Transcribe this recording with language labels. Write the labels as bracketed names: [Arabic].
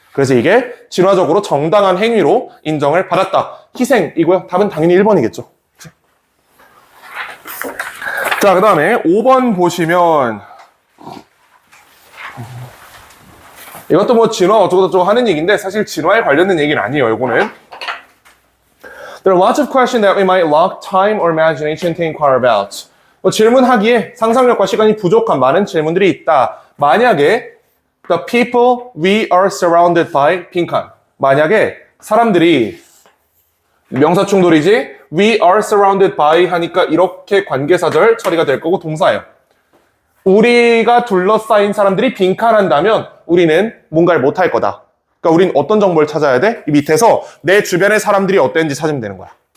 [Korean] 그래서 이게 진화적으로 정당한 행위로 인정을 받았다. 희생이고요. 답은 당연히 1번이겠죠. 자, 그 다음에 5번 보시면 이것도 뭐 진화 어쩌고저쩌고 하는 얘기인데 사실 진화에 관련된 얘기는 아니에요. 이거는 [English] There are lots of questions that we might lack time or imagination to inquire about. [Korean] 질문하기에 상상력과 시간이 부족한 많은 질문들이 있다. 만약에 [English] the people we are surrounded by 빈칸. [Korean] 만약에 사람들이 명사 충돌이지 [English] we are surrounded by [Korean] 하니까 이렇게 관계사절 처리가 될 거고 동사예요. 우리가 둘러싸인 사람들이 빈칸한다면 우리는 뭔가를 못할 거다. 그러니까 우린 어떤 정보를 찾아야 돼? 이 밑에서 내 주변의 사람들이 어땠는지 찾으면 되는 거야.